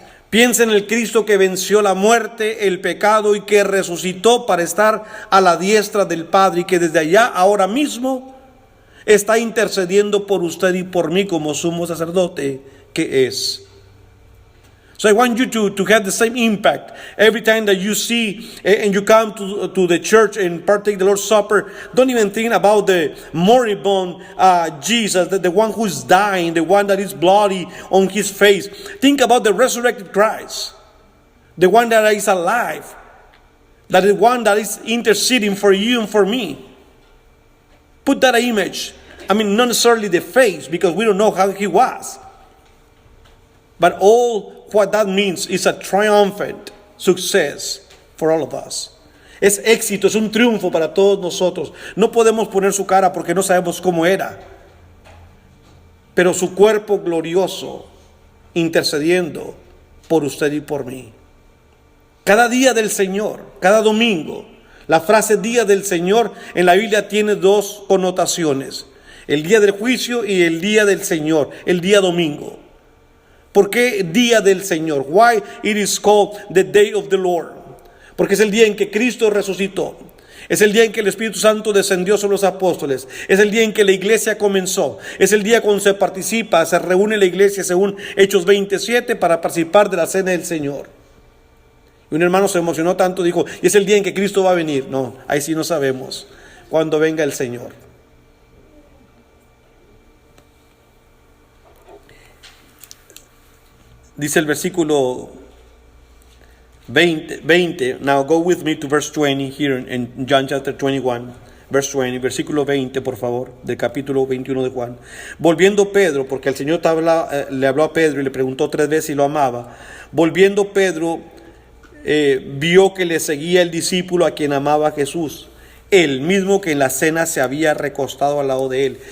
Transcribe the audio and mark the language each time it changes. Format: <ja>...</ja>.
<es>Piense en el Cristo que venció la muerte, el pecado y que resucitó para estar a la diestra del Padre y que desde allá ahora mismo está intercediendo por usted y por mí como sumo sacerdote que es.</es> <en>So I want you to have the same impact every time that you see and you come to the church and partake the Lord's Supper. Don't even think about the moribund Jesus, the one who is dying, the one that is bloody on his face. Think about the resurrected Christ, the one that is alive, that is the one that is interceding for you and for me. Put that image. I mean, not necessarily the face, because we don't know how he was. But all what that means is a triumphant success for all of us.</en> <es>Es éxito, es un triunfo para todos nosotros. No podemos poner su cara porque no sabemos cómo era. Pero su cuerpo glorioso intercediendo por usted y por mí. Cada día del Señor, cada domingo, la frase día del Señor en la Biblia tiene dos connotaciones. El día del juicio y el día del Señor, el día domingo. ¿Por qué día del Señor?</es> <en>Why it is called the day of the Lord?</en> <es>Porque es el día en que Cristo resucitó. Es el día en que el Espíritu Santo descendió sobre los apóstoles. Es el día en que la iglesia comenzó. Es el día cuando se participa, se reúne la iglesia según Hechos 27 para participar de la cena del Señor. Y un hermano se emocionó tanto, dijo, y es el día en que Cristo va a venir. No, ahí sí no sabemos cuándo venga el Señor. Dice el versículo 20.</es> <en>Now go with me to verse 20 here in John chapter 21. Verse 20,</en> <es>versículo 20, por favor, del capítulo 21 de Juan. Volviendo Pedro, porque el Señor le habló a Pedro y le preguntó 3 veces si lo amaba. Volviendo Pedro, vio que le seguía el discípulo a quien amaba a Jesús, el mismo que en la cena se había recostado al lado de él.</es>